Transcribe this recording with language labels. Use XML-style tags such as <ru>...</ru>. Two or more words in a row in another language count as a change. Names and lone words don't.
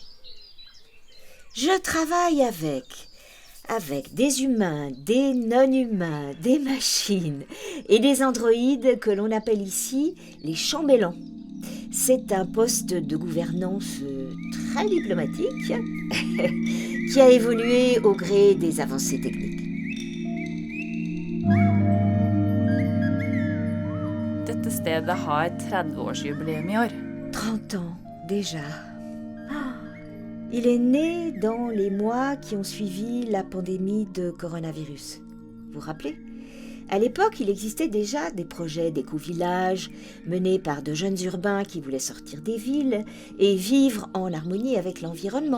<fr>Je travaille avec des humains, des non-humains, des machines et des androïdes que l'on appelle ici les chambellans. C'est un poste de gouvernance très diplomatique qui a évolué au gré des avancées techniques.</fr> <no>Dette stedet har 30-årsjubileum i år.</no> <fr>30 ans, déjà. Ah, il est né dans les mois qui ont suivi la pandémie de coronavirus. Vous vous rappelez ? À l'époque, il existait déjà des projets d'éco-village menés par de jeunes urbains qui voulaient sortir des villes et vivre en harmonie avec l'environnement.</fr>